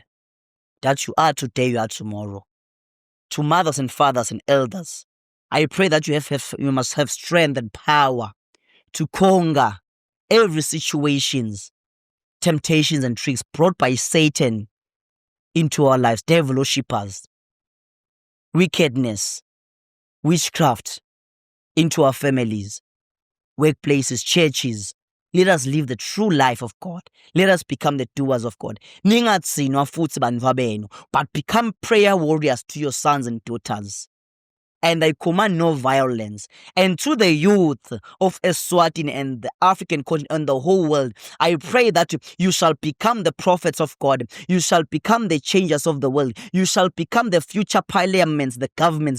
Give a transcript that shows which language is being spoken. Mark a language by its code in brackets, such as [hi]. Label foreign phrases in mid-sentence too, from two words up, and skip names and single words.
[en] That you are today, you are tomorrow. To mothers and fathers and elders, I pray that you must have strength and power to conquer every situations, temptations and tricks brought by Satan into our lives, devil worshippers, wickedness, witchcraft into our families, workplaces, churches. Let us live the true life of God. Let us become the doers of God. [ss] Ningatsinwa futhi bantwa benu, [en] but become prayer warriors to your sons and daughters. And I command no violence. And to the youth of Eswatini and the African continent and the whole world, I pray that you shall become the prophets of God. You shall become the changers of the world. You shall become the future parliaments, the governments.